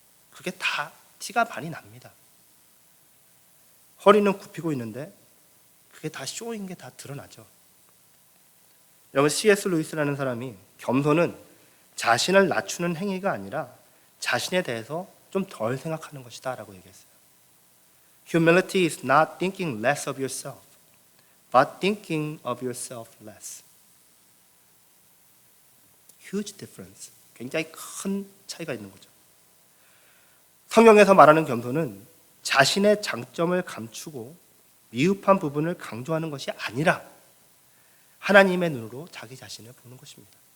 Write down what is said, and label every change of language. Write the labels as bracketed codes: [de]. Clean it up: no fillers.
[ko] 그게 다 티가 많이 납니다. 허리는 굽히고 있는데 그게 다 쇼인 게 다 드러나죠. 여러분, C.S. 루이스라는 사람이 겸손은 자신을 낮추는 행위가 아니라 자신에 대해서 좀 덜 생각하는 것이다 라고 얘기했어요. [en] Humility is not thinking less of yourself, but thinking of yourself less. Huge difference. [ko] 굉장히 큰 차이가 있는 거죠. 성경에서 말하는 겸손은 자신의 장점을 감추고 미흡한 부분을 강조하는 것이 아니라 하나님의 눈으로 자기 자신을 보는 것입니다.